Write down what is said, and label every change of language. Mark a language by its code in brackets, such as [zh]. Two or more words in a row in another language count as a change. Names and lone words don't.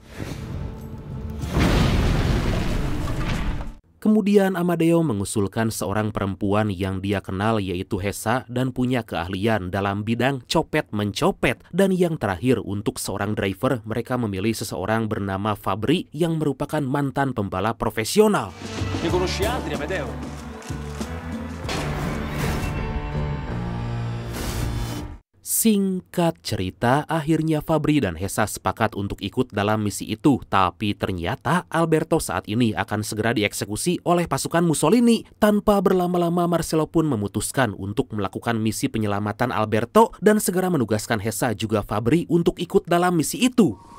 [id] Kemudian Amadeo mengusulkan seorang perempuan yang dia kenal yaitu Hesa dan punya keahlian dalam bidang copet-mencopet. Dan yang terakhir untuk seorang driver mereka memilih seseorang bernama Fabri yang merupakan mantan pembalap profesional. [it] Ne conosci altri, Amadeo? [id] Singkat cerita, akhirnya Fabri dan Hesa sepakat untuk ikut dalam misi itu. Tapi ternyata Alberto saat ini akan segera dieksekusi oleh pasukan Mussolini. Tanpa berlama-lama, Marcelo pun memutuskan untuk melakukan misi penyelamatan Alberto dan segera menugaskan Hesa juga Fabri untuk ikut dalam misi itu.